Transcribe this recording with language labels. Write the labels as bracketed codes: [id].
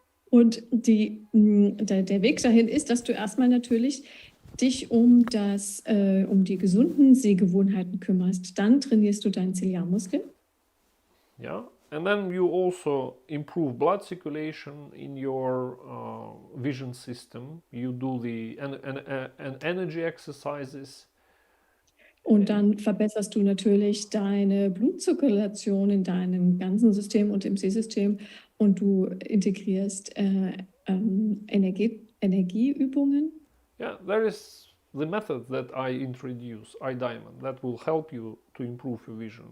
[de] Und der Weg dahin ist, dass du erstmal natürlich dich um die gesunden Sehgewohnheiten kümmerst. Dann trainierst du deinen Ziliarmuskel. [en] Yeah, and then you also improve blood circulation in your vision system. You do the energy exercises. [de] Und dann verbesserst du natürlich deine Blutzirkulation in deinem ganzen System und im Sehsystem und du integrierst Energieübungen. [en] Yeah, there is the method that I introduce, iDiamond, that will help you to improve your vision.